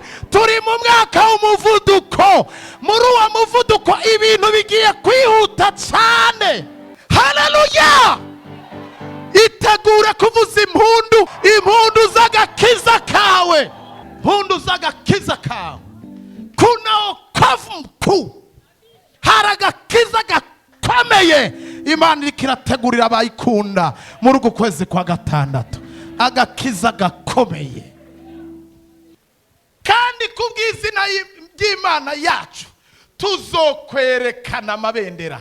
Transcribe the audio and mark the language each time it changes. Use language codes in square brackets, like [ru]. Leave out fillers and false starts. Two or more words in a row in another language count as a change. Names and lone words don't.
[rn] Turi mu mwaka w'umuvuduko, muri uwo muvuduko ibintu bigiye kwihuta cyane. Haleluya! Itegure kuvuza impundu, impundu z'agakiza kawe, impundu z'agakiza kawe. [sw] Kuna wokovu mkuu, [rn] hari agakiza gakomeye Imana iriko irategurira abayikunda muri uku kwezi kwa gatandatu. Agakiza gakomeye. Kandi kubw'izina ry'Imana yacu tuzokwerekana amabendera.